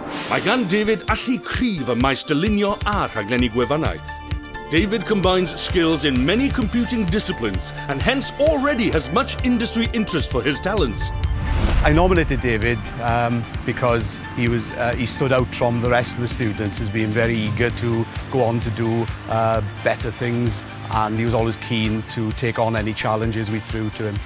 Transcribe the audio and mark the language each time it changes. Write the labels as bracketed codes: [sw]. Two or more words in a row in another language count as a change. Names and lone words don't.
[cy] Mae gan David allu cryf y maes dylunio a rhaglenni gwefannau. [en] David combines skills in many computing disciplines and hence already has much industry interest for his talents. I nominated David because he stood out from the rest of the students as being very eager to go on to do better things, and he was always keen to take on any challenges we threw to him.